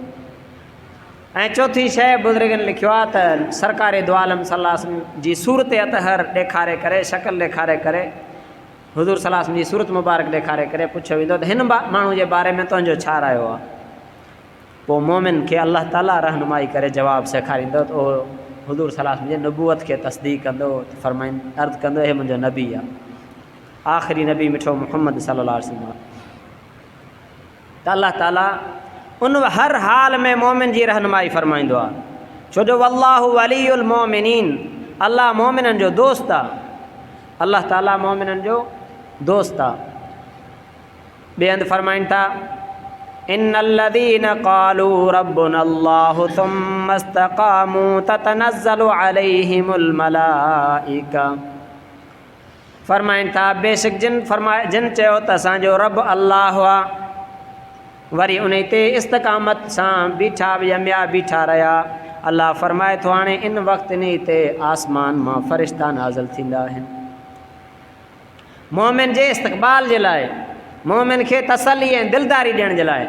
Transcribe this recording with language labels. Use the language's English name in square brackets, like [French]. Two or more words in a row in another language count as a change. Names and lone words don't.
[Sindhi] ऐं चौथी शइ बुज़ुर्गनि लिखियो आहे त सरकार दो आलम [Arabic] صلى الله عليه وسلم [Sindhi] जी सूरत अतहर ॾेखारे करे, शक्ल ॾेखारे करे, हुज़ूर [Arabic] صلى الله عليه وسلم [Sindhi] जी सूरत मुबारक ॾेखारे करे पुछियो वेंदो त हिन माण्हू जे बारे में तुंहिंजो छा रायो आहे। पोइ मोमिन खे अल्लाह ताला रहनुमाई करे जवाबु सेखारींदो त उहो हुज़ूर [Arabic] صلى الله عليه وسلم [Sindhi] जे नबूअत खे तस्दीक़ कंदो, अर्ज़ु कंदो हे मुंहिंजो नबी आहे, आख़िरी नबी मिठो मुहम्मद [Arabic] صلى الله عليه وسلم. [Sindhi] त अल्लाह ताला उन हर हाल में मोमिन जी रहनुमाई फरमाईंदो आहे। छो जो [Arabic] والله ولي المؤمنين, [Sindhi] अल्लाह मोमिननि जो दोस्त आहे। अल्लाह ताला मोमिननि जो दोस्त आहे। ॿिए हंधि फरमाइनि था [Arabic] إن الذين قالوا ربنا الله ثم استقاموا تتنزل عليهم الملائكة. [Sindhi] फरमाइनि था बेशक जिन चयो त असांजो रब अल्लाह आहे, वरी उन ते इस्तक़ामत सां बीठा यमिया बीठा रहिया। अल्लाह फरमाए थो हाणे इन वक़्तु इन ते आसमान मां फ़रिश्ता नाज़िल थींदा आहिनि मोमिन जे इस्तक़बाल जे लाइ, मोमिन खे तसली ऐं दिलदारी ॾियण जे लाइ।